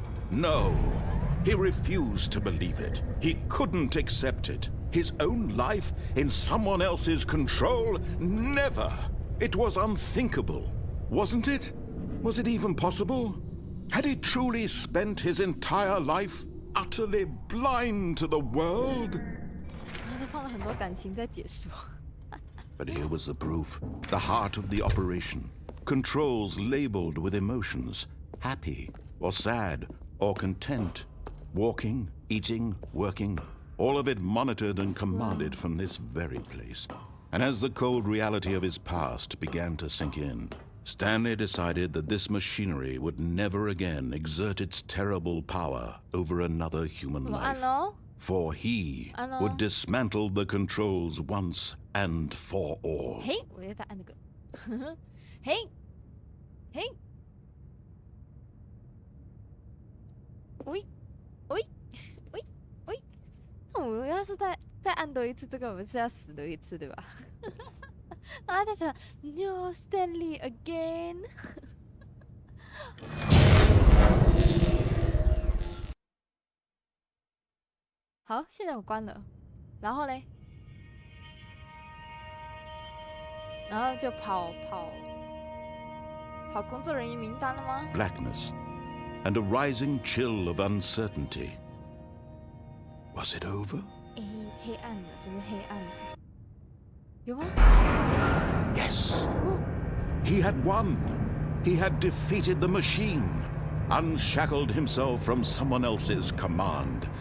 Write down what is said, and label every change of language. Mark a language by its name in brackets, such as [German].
[English] No, he refused to believe it. He couldn't accept it. His own life in someone else's control? Never. It was unthinkable. Wasn't it? Was it even possible? Had he truly spent his entire life utterly blind to the world? [Chinese] 然后他放了很多感情在解说。 [English] But here was the proof, the heart of the operation. Controls labeled with emotions, happy or sad or content. Walking, eating, working, all of it monitored and commanded from this very place. And as the cold reality of his past began to sink in, Stanley decided that this machinery would never again exert its terrible power over another human [Chinese] 我们按 [English] life. [Chinese] 喽。 [English] For he would dismantle the controls once and for all. [Chinese] 嘿，我又在按那个。嘿，嘿，喂，喂，喂，喂。那我要是再按多一次这个，我们是要死多一次，对吧？然后他就想 [English] No Stanley again 。 [Chinese] 好，现在我关了，然后嘞，然后就跑工作人员名单了吗？ [English] Blackness and a rising chill of uncertainty. Was it over? [Chinese] 黑暗了，真的黑暗了。有吗？ [English] Yes. He had won. He had defeated the machine, unshackled himself from someone else's command.